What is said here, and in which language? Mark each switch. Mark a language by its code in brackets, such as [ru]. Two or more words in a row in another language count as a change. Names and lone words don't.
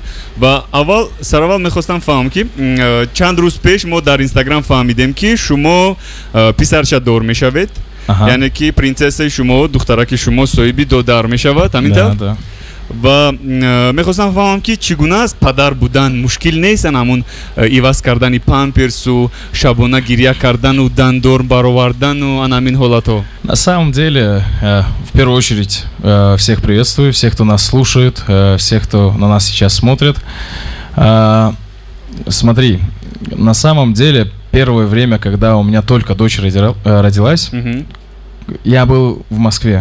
[tg] Ва сараввал мехостам фаҳмам ки чанд рӯз пеш мо дар Инстаграм фаҳмидем ки шумо писарча дор мешавед, яъне ки принцессаи шумо, духтараки шумо соҳиби додар мешавад, ҳамин тавр? ва мехостам фаҳмам ки чӣ гуна аст падар будан мушкил нестан ҳамун иваз кардани памперсу, шабона гирия кардану, дандор баровардану анамин ҳолатҳо. [ru] На самом деле, в первую очередь, всех приветствую, всех, кто нас слушает, всех, кто на нас сейчас смотрит. Смотри, на самом деле, первое время, когда у меня только дочь родилась, я был в Москве.